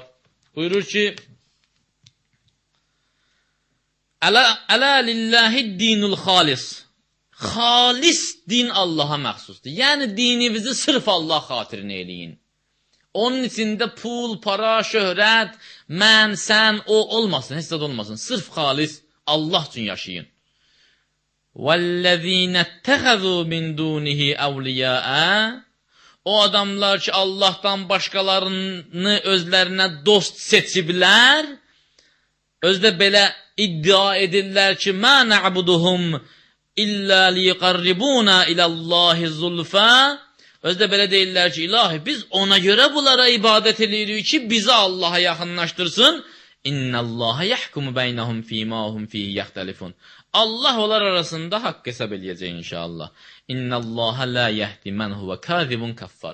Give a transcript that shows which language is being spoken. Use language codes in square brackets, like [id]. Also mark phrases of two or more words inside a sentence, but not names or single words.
[az] Buyurur ki: [ar] ألا لله الدين الخالص. [az] Xalis din Allaha məxsusdur. Yəni dininizi sırf Allah xatirinə eləyin. Onun içində pul, para, şöhrət, mən, sən, o olmasın, heç zad olmasın. Sırf xalis Allah üçün yaşayın. [ar] وَالَّذ۪ينَ اتَّخَذُوا مِنْ دُونِهِ اَوْلِيَاءَ. [az] O adamlar ki Allah'tan başqalarını özlərinə dost seçiblər, özdə belə iddia edirlər ki, [ar] مَا نَعْبُدُهُمْ إِلَّا لِيَقَرِّبُونَا إِلَى اللّٰهِ زُلْفَى. [az] Özdə belə deyirlər ki, ilahi biz ona görə bunlara ibadət edirik ki, bizi Allaha yaxınlaşdırsın. [ar] إن الله يحكم بينهم فيما هم فيه يختلفون. [az] Allah onlar arasında haqq hesab eləyəcək inşallah. [ar] إن الله لا يهدي من هو كاذب كفار.